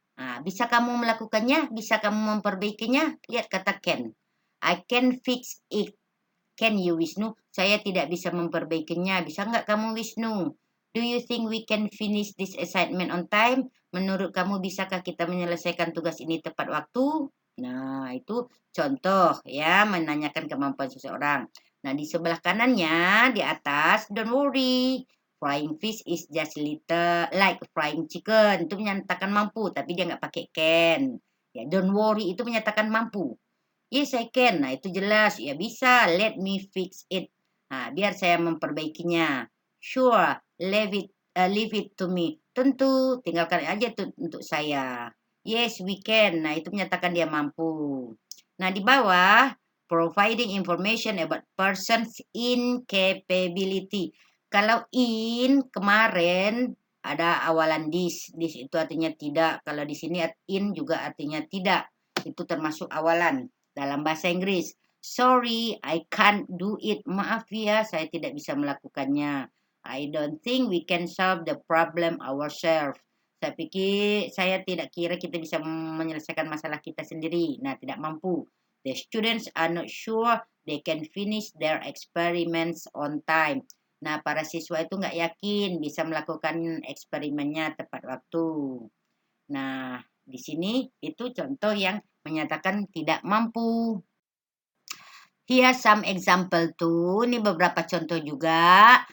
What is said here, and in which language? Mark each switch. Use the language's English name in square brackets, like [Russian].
[Indonesian] Nah, bisa kamu melakukannya? Bisa kamu memperbaikinya? Lihat kata can. [English] I can fix it. Can you, [Indonesian] Wisnu? Saya tidak bisa memperbaikinya. Bisa nggak kamu, Wisnu? [English] Do you think we can finish this assignment on time? [Indonesian] Menurut kamu, bisakah kita menyelesaikan tugas ini tepat waktu? Nah, itu contoh ya, menanyakan kemampuan seseorang. Nah, di sebelah kanannya, di atas, [English] don't worry. Frying fish is just little like frying chicken. [Indonesian] Itu menyatakan mampu, tapi dia nggak pakai can. Ya, [English] don't worry [Indonesian] itu menyatakan mampu. [English] Yes, I can. [Indonesian] Nah, itu jelas. Ya, bisa. [English] Let me fix it. [Indonesian] Nah, biar saya memperbaikinya. [English] Sure, leave it to me. [Indonesian] Tentu, tinggalkan aja itu untuk saya. [English] Yes, we can. [Indonesian] Nah, itu menyatakan dia mampu. Nah, di bawah, [English] providing information about person's incapability. [Indonesian] Kalau in kemarin ada awalan this. This itu artinya tidak. Kalau di sini in juga artinya tidak. Itu termasuk awalan dalam bahasa Inggris. [English] Sorry, I can't do it. [Indonesian] Maaf ya, saya tidak bisa melakukannya. [English] I don't think we can solve the problem ourselves. [Indonesian] Saya tidak kira kita bisa menyelesaikan masalah kita sendiri. Nah, tidak mampu. [English] The students are not sure they can finish their experiments on time. [Indonesian] Nah, para siswa itu nggak yakin bisa melakukan eksperimennya tepat waktu. Nah, di sini itu contoh yang menyatakan tidak mampu. [English] Here some example [Indonesian] tuh. Ini beberapa contoh juga.